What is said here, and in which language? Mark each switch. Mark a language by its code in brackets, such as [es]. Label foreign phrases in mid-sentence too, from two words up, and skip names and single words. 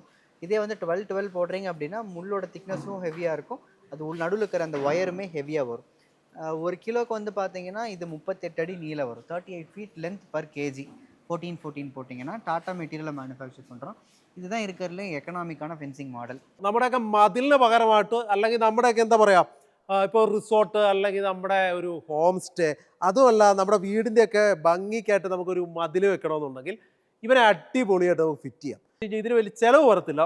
[ta] இதே வந்து 12 போடுறீங்க அப்படின்னா முள்ளோட திக்னஸும் ஹெவியாக இருக்கும். அது நடுவில் இருக்கிற அந்த ஒயருமே ஹெவியாக வரும். 1 கிலோக்கு வந்து பார்த்தீங்கன்னா இது 38 அடி நீளம் வரும். [en] 38 feet length per KG. [ta] 14 போட்டிங்கன்னா டாட்டா மெட்டீரியலை மேனுஃபேக்சர் பண்ணுறோம். இதுதான் இருக்கிறதுல [en] economical fencing model. [ml] നമ്മുടെയൊക്കെ മതിലിന് പകരമായിട്ട് അല്ലെങ്കിൽ നമ്മുടെയൊക്കെ എന്താ പറയുക ഇപ്പോൾ റിസോർട്ട് അല്ലെങ്കിൽ നമ്മുടെ ഒരു [en] home stay, [ml] അതുമല്ല നമ്മുടെ വീടിൻ്റെയൊക്കെ ഭംഗിക്കായിട്ട് നമുക്കൊരു മതിൽ വെക്കണമെന്നുണ്ടെങ്കിൽ ഇവനെ അടിപൊളിയായിട്ട് നമുക്ക് ഫിറ്റ് ചെയ്യാം. ഇതിന് വലിയ ചിലവ് വരത്തില്ല.